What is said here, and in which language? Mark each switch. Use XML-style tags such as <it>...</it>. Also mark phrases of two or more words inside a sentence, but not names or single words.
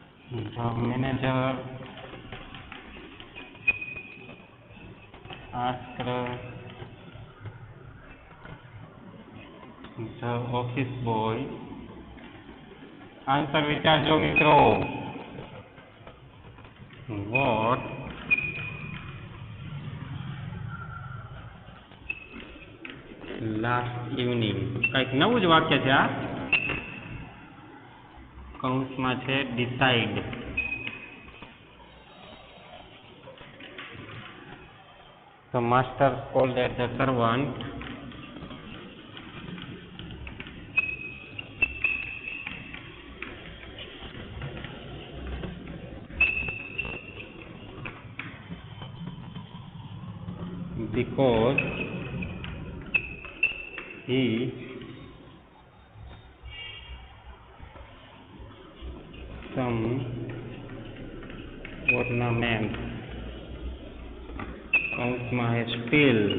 <en>The manager asked the office boy.</en> <gu>આન્સર વિચારજો મિત્રો.</gu> <en>What last evening?</en> <gu>કંઈક નવું જ વાક્ય છે આ. કૌંસમાં છે decide.</gu> <en>The master scolded the servant because he some ornament કૌંસમાં હે still</en>